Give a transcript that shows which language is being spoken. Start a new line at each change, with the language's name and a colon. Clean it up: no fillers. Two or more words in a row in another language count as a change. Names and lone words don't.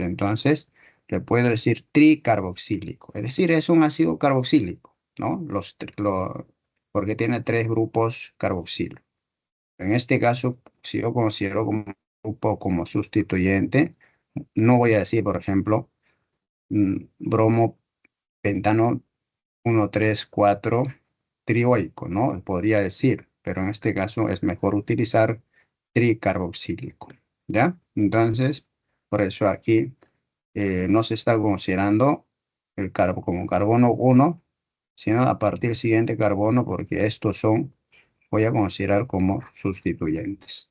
Spanish: Entonces, le puedo decir tricarboxílico. Es decir, es un ácido carboxílico, ¿no? Porque tiene 3 grupos carboxílicos. En este caso, si yo considero como un grupo como sustituyente, no voy a decir, por ejemplo, bromo, pentano 1, 3, 4, trioico, ¿no? Podría decir, pero en este caso es mejor utilizar tricarboxílico, ¿ya? Entonces, por eso aquí no se está considerando el como carbono 1, sino a partir del siguiente carbono, porque estos son, voy a considerar como sustituyentes.